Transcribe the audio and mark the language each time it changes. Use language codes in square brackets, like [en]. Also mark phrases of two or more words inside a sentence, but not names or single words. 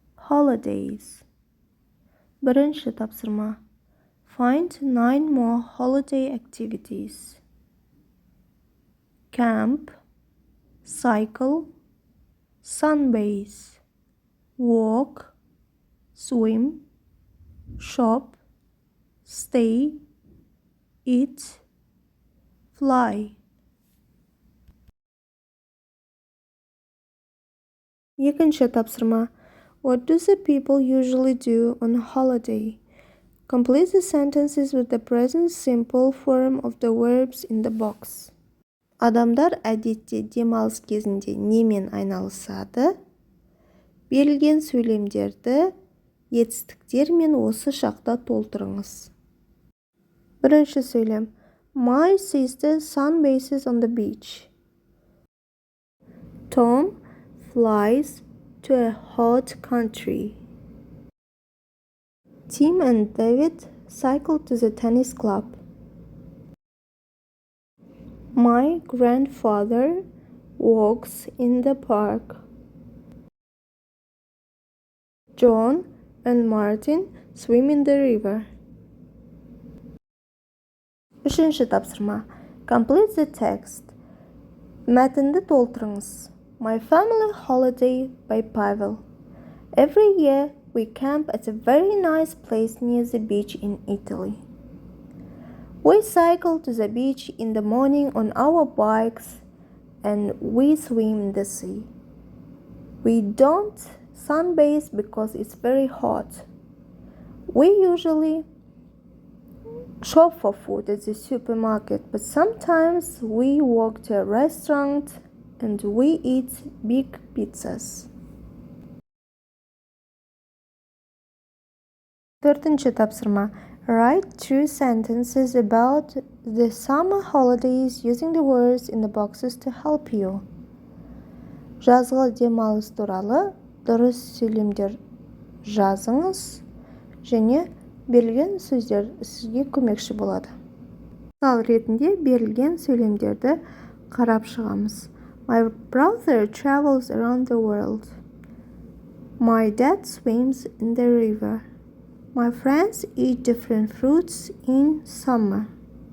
[kk] holidays. Бірінші тапсырма. [en] Find 9 more holiday activities. Camp, cycle, sunbathe, walk, swim, shop, stay, eat, fly. [kk] Екінші тапсырма. [en] What do the people usually do on holiday? Complete the sentences with the present simple form of the verbs in the box. [kk] Адамдар әдетте демалыс кезінде немен айналысады? Берілген сөйлемдерді етістіктермен осы шақта толтырыңыз. Бірінші сөйлем. [en] My sister sunbathes on the beach. Tom flies to a hot country. Tim and David cycle to the tennis club. My grandfather walks in the park. John and Martin swim in the river. [kk] Үшінші тапсырма. [en] Complete the text. [kk] Мәтінді толтырыңыз. [en] My family holiday by Pavel. Every year we camp at a very nice place near the beach in Italy. We cycle to the beach in the morning on our bikes and we swim in the sea. We don't sunbathe because it's very hot. We usually shop for food at the supermarket, but sometimes we walk to a restaurant and we eat big pizzas. [kk] Төртінші тапсырма. [en] Write 2 sentences about the summer holidays using the words in the boxes to help you. [kk] Жазғы демалыс туралы дұрыс сөйлемдер жазыңыз және берілген сөздер сізге көмекші болады. Мысал ретінде берілген сөйлемдерді қарап шығамыз. [en] My brother travels around the world. My dad swims in the river. My friends eat different fruits in summer.